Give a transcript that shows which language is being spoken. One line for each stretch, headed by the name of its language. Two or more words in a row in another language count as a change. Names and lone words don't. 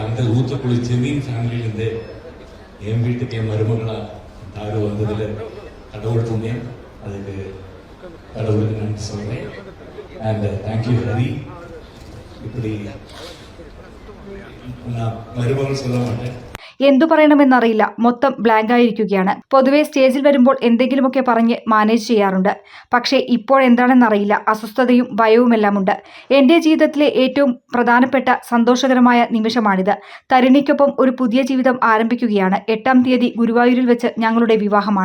Tamil: அந்த ஊத்துக்குழி ஜமீன் ஃபேமிலியிலேருந்து என் வீட்டுக்கு என் மருமகளா தாரு வந்ததுல கடவுள் புண்ணியம். அதுக்கு கடவுளுக்கு நன்றி சொல்றேன்.
English: and thank you
Tamil: ஹரி. இப்படி நான் மருமகள் சொல்ல மாட்டேன்.
Malayalam: എന്തു പറയണമെന്നറിയില്ല. മൊത്തം ബ്ലാങ്ക് ആയിരിക്കുകയാണ്. പൊതുവെ സ്റ്റേജിൽ വരുമ്പോൾ എന്തെങ്കിലുമൊക്കെ പറഞ്ഞ് മാനേജ് ചെയ്യാറുണ്ട്. പക്ഷേ ഇപ്പോഴെന്താണെന്നറിയില്ല. അസ്വസ്ഥതയും ഭയവുമെല്ലാമുണ്ട്. എൻ്റെ ജീവിതത്തിലെ ഏറ്റവും പ്രധാനപ്പെട്ട സന്തോഷകരമായ നിമിഷമാണിത്. തരിണിക്കൊപ്പം ഒരു പുതിയ ജീവിതം ആരംഭിക്കുകയാണ്. 8-ാം തീയതി ഗുരുവായൂരിൽ വെച്ച് ഞങ്ങളുടെ വിവാഹമാണ്.